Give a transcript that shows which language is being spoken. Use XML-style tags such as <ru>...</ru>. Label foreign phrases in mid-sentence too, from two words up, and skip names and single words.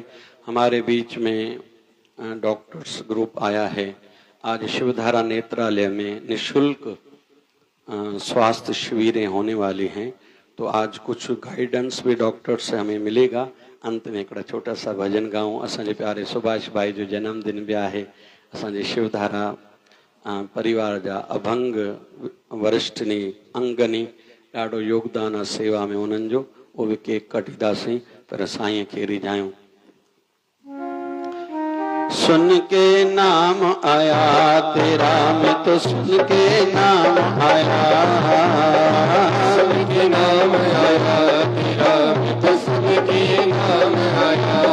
<hi>हमारे बीच में डॉक्टर्स ग्रुप आया है। आज शिवधारा नेत्रालय में निःशुल्क स्वास्थ्य शिविरें होने वाली हैं, तो आज कुछ गाइडेंस भी डॉक्टर से हमें मिलेगा। अंत में एक छोटा सा भजन गाऊं।</hi> <sd>असांजे प्यारे सुभाष भाई जो जन्मदिन भी आहे, असांजे शिवधारा परिवार जा अभंग वरिष्ठनी अंगनी ॾाढो योगदान आहे सेवा में उन्हनि जो, उहो बि केक कटींदासीं, पर साईं खे रिझायूं।</sd> <hi>सुन के नाम आया तेरा, मैं तो सुन के नाम आया, सुन के नाम आया तेरा, मैं तो सुन के नाम आया।</hi>